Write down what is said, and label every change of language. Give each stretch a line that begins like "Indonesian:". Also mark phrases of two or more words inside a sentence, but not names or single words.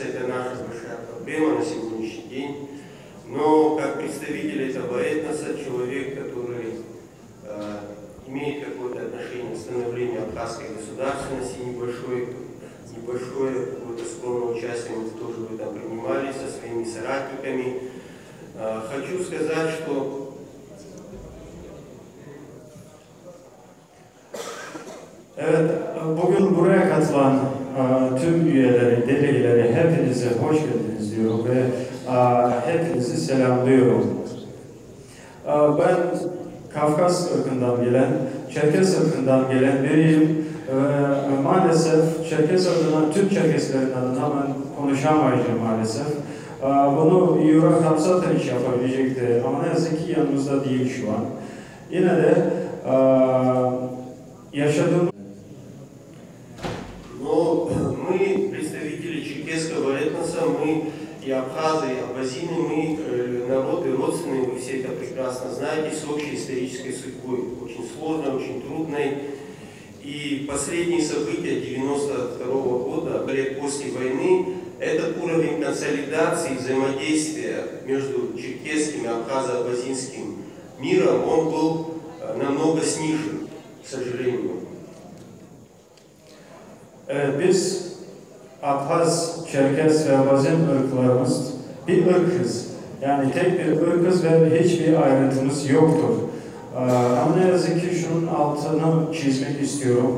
Russian: Это наша большая проблема на сегодняшний день. Но как представитель этого этноса, человек, который имеет какое-то отношение к становлению абхазской государственности, небольшое какое-то скромное участие мы тоже в этом принимали со своими соратниками. Хочу сказать, что
Turkish: Evet, bugün buraya katılan tüm üyeleri, delegeleri hepinize hoş geldiniz diyorum ve hepinizi selamlıyorum. Ben Kafkas ırkından gelen, Çerkes ırkından gelen biriyim ve maalesef Çerkes adına, Türk Çerkeslerin adına ben konuşamayacağım maalesef. Bunu Yurak Hamzatoviç yapabilecekti ama ne yazık ki yanımızda değil şu an. Yine de yaşadığım
Russian: Но мы, представители черкесского этноса, мы и абхазы, и абазины, мы народы родственные, вы все это прекрасно знаете, с общей исторической судьбой, очень сложной, очень трудной. И последние события 1992 года, лет после войны, этот уровень консолидации, взаимодействия между черкесским и абхазо-абазинским миром, он был намного снижен, к сожалению.
Turkish: Biz Abhaz, Çerkes ve Abazin ırklarımız bir ırkız. Yani tek bir ırkız ve hiçbir ayrıntımız yoktur. Ama ne yazık ki şunun altını çizmek istiyorum.